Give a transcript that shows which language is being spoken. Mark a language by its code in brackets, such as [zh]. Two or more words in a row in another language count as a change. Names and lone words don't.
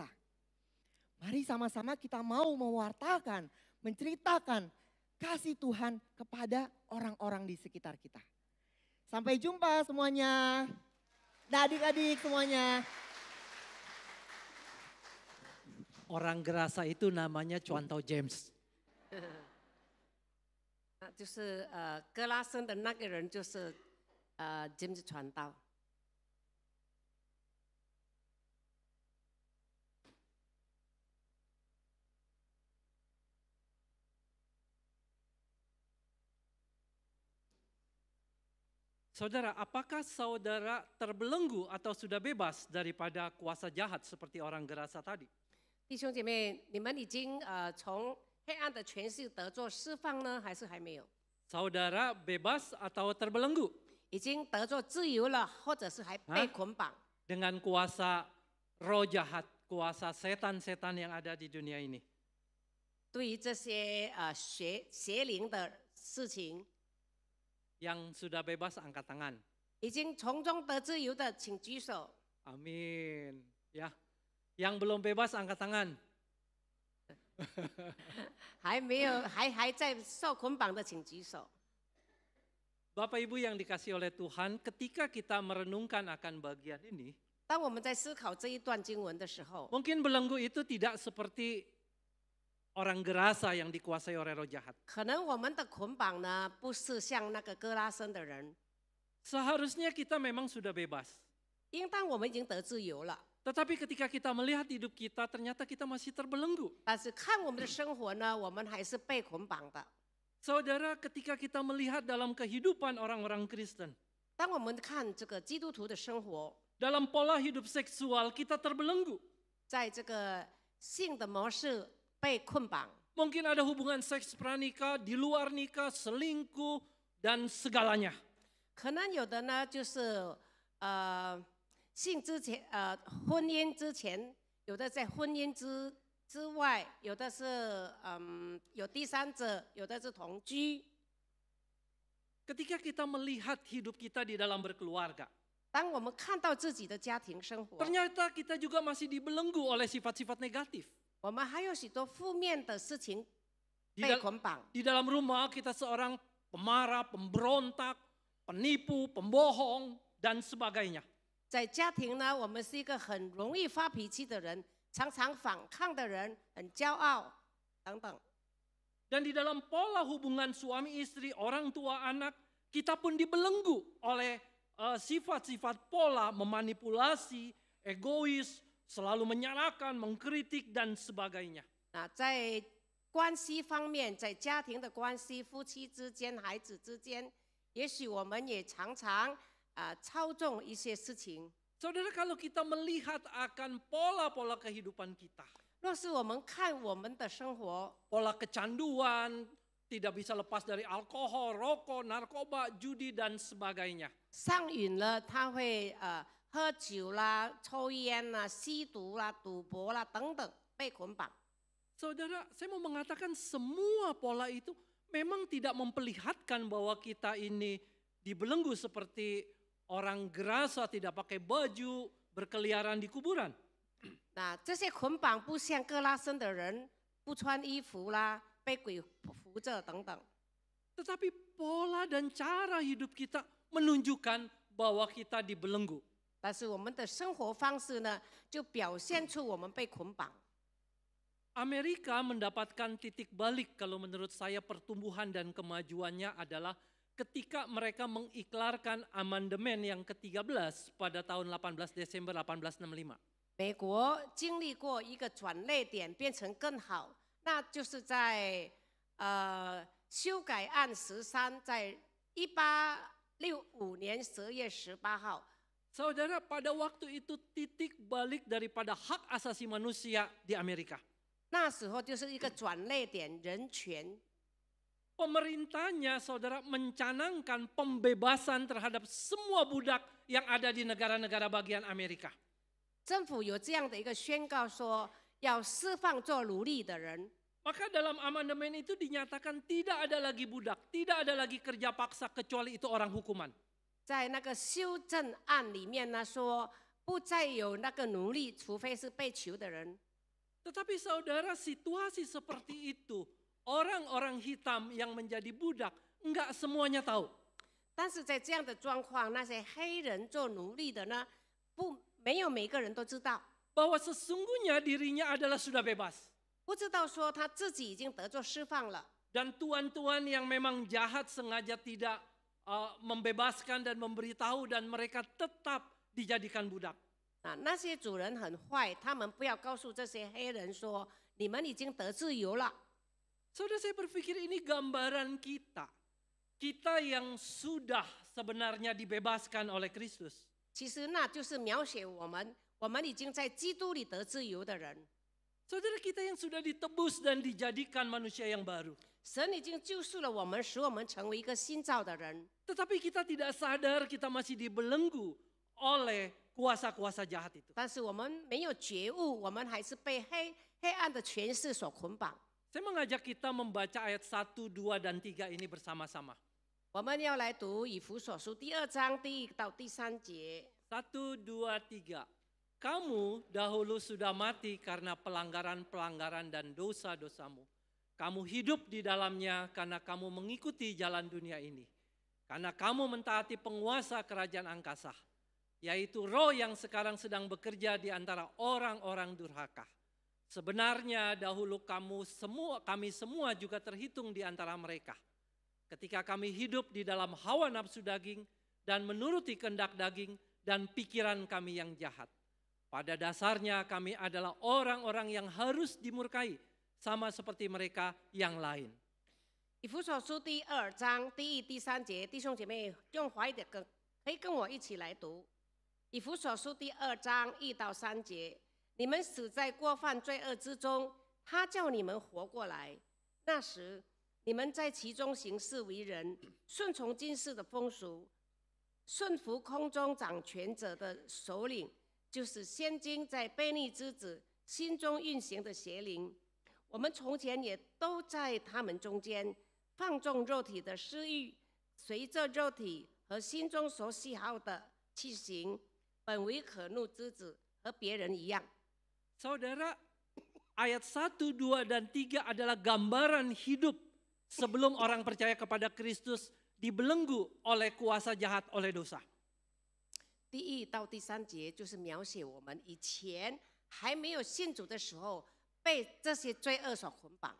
[id] Mari sama-sama kita mau mewartakan, menceritakan kasih Tuhan kepada orang-orang di sekitar kita. Sampai jumpa semuanya. Nah, adik-adik semuanya. Orang Gerasa itu namanya Chuantao James. [zh] 就是格拉森的那个人就是James 传道。 [id] Saudara, apakah saudara terbelenggu atau sudah bebas daripada kuasa jahat seperti orang Gerasa tadi? [zh] 弟兄姐妹，你们已经从黑暗的权势得做释放呢，还是还没有？ [id] Saudara bebas atau terbelenggu [zh] 已经得做自由了，或者是还被捆绑？ [id] dengan kuasa roh jahat, kuasa setan-setan yang ada di dunia ini? [zh] 对于这些邪灵的事情， [id] Yang sudah bebas angkat tangan. [zh] 已经从中得自由的，请举手。 [id] Amin. Ya. Yang belum bebas angkat tangan. [zh] 还没有，还在受捆绑的，请举手。 [id] Bapak Ibu yang dikasihi oleh Tuhan, ketika kita merenungkan akan bagian ini, [zh] 当我们在思考这一段经文的时候， [id] mungkin belenggu itu tidak seperti orang Gerasa yang dikuasai oleh roh jahat. [zh] 可能我们的捆绑呢，不是像那个哥拉森的人， [id] Seharusnya kita memang sudah bebas. [zh] 应当我们已经得自由了。 [id] Tetapi ketika kita melihat hidup kita, ternyata kita masih terbelenggu. [zh] 但是看我们的生活呢，我们还是被捆绑的。 [id] Saudara, ketika kita melihat dalam kehidupan orang-orang Kristen, [zh] 当我们看这个基督徒的生活， [id] dalam pola hidup seksual kita terbelenggu. [zh] 在这个性的模式被捆绑， [id] Mungkin ada hubungan seks pranikah, di luar nikah, selingkuh, dan segalanya. [zh] 可能有的呢就是性之前婚姻之前，有的在婚姻之外，有的是有第三者，有的是同居。 [id] Ketika kita melihat hidup kita di dalam berkeluarga, [zh] 当我们看到自己的家庭生活， [id] ternyata kita juga masih dibelenggu oleh sifat-sifat negatif. [zh] 我们还有许多负面的事情 [id] Di [zh] 被 [id] dal- [zh] 捆绑。 [id] Di dalam rumah kita seorang pemarah, pemberontak, penipu, pembohong, dan sebagainya. [zh] 在家庭呢，我们是一个很容易发脾气的人，常常反抗的人，很骄傲等等。 [id] Dan di dalam pola hubungan suami istri, orang tua anak, kita pun dibelenggu oleh sifat-sifat pola memanipulasi, egois, selalu menyalahkan, mengkritik, dan sebagainya. [zh] 那在关系方面，在家庭的关系、夫妻之间、孩子之间，也许我们也常常操纵一些事情。 [id] Saudara, kalau kita melihat akan pola-pola kehidupan kita, [zh] 若是我们看我们的生活， [id] pola kecanduan, tidak bisa lepas dari alkohol, rokok, narkoba, judi, dan sebagainya. [zh] 上瘾了，他会喝酒啦、抽烟啦、吸毒啦、赌博啦等等，被捆绑。 [id] Saudara, saya mau mengatakan semua pola itu memang tidak memperlihatkan bahwa kita ini dibelenggu seperti orang Gerasa tidak pakai baju, berkeliaran di kuburan. [zh] 那这些捆绑不像哥拉森的人不穿衣服啦，被鬼扶着等等。 [id] Tetapi pola dan cara hidup kita menunjukkan bahwa kita dibelenggu. [zh] 但是我们的生活方式呢，就表现出我们被捆绑。 [id] Amerika mendapatkan titik balik kalau menurut saya pertumbuhan dan kemajuannya adalah ketika mereka mengiklarkan amandemen yang ke-13 pada tahun 18 Desember 1865. [zh] 美国经历过一个转捩点，变成更好，那就是在修改案13，在1865年12月18号。 [id] Saudara, pada waktu itu titik balik daripada hak asasi manusia di Amerika. [zh] 那时候就是一个转捩点，人权。 [id] Pemerintahnya, saudara, mencanangkan pembebasan terhadap semua budak yang ada di negara-negara bagian Amerika. [zh] 政府有这样的一个宣告说，要释放做奴隶的人。 [id] Maka dalam amandemen itu dinyatakan tidak ada lagi budak, tidak ada lagi kerja paksa kecuali itu orang hukuman. [zh] 在那个修正案里面呢说，不再有那个奴隶，除非是被囚的人。 [id] Tetapi saudara, situasi seperti itu, orang-orang hitam yang menjadi budak, enggak semuanya tahu. [zh] 但是在这样的状况，那些黑人做奴隶的呢，没有每个人都知道， [id] Bahwa sesungguhnya dirinya adalah sudah bebas. [zh] 不知道说他自己已经得做释放了。 [id] Dan tuan-tuan yang memang jahat sengaja tidak membebaskan dan memberitahu dan mereka tetap dijadikan budak. [zh] 那些主人很坏，他们不要告诉这些黑人说，你们已经得自由了。 [id] Saudara, saya berpikir ini gambaran kita. Kita yang sudah sebenarnya dibebaskan oleh Kristus. [zh] 其实那就是描写我们已经在基督里得自由的人。 [id] Saudara, kita yang sudah ditebus dan dijadikan manusia yang baru. [zh] 神已经救赎了我们，使我们成为一个新造的人。 [id] Tetapi kita tidak sadar kita masih dibelenggu oleh kuasa-kuasa jahat itu. [zh] 但是我们没有觉悟，我们还是被黑暗的权势所捆绑。 [id] Saya mengajak kita membaca ayat 1, 2, dan 3 ini bersama-sama. [zh] 我们要来读以弗所书2章第1到第3节。 [id] 1, 2, 3. Kamu dahulu sudah mati karena pelanggaran-pelanggaran dan dosa-dosamu. Kamu hidup di dalamnya karena kamu mengikuti jalan dunia ini. Karena kamu mentaati penguasa kerajaan angkasa, yaitu roh yang sekarang sedang bekerja di antara orang-orang durhaka. Sebenarnya dahulu kami semua juga terhitung di antara mereka. Ketika kami hidup di dalam hawa nafsu daging dan menuruti kehendak daging dan pikiran kami yang jahat. Pada dasarnya kami adalah orang-orang yang harus dimurkai, sama seperti mereka yang lain. [zh] 以弗所书第2章第1、第3节，弟兄姐妹用华语的可以跟我一起来读。以弗所书第2章1到3节，你们死在过犯罪恶之中，他叫你们活过来。那时你们在其中行事为人，顺从今世的风俗，顺服空中掌权者的首领。就是现今在悖逆之子心中运行的邪灵，我们从前也都在他们中间，放纵肉体的私欲，随着肉体和心中所喜好的去行，本为可怒之子，和别人一样。 [id] Saudara, ayat 1, 2, dan 3 adalah gambaran hidup sebelum orang percaya kepada Kristus dibelenggu oleh kuasa jahat, oleh dosa. [zh] 第1到第3节就是描写我们以前还没有信主的时候，被这些罪恶所捆绑。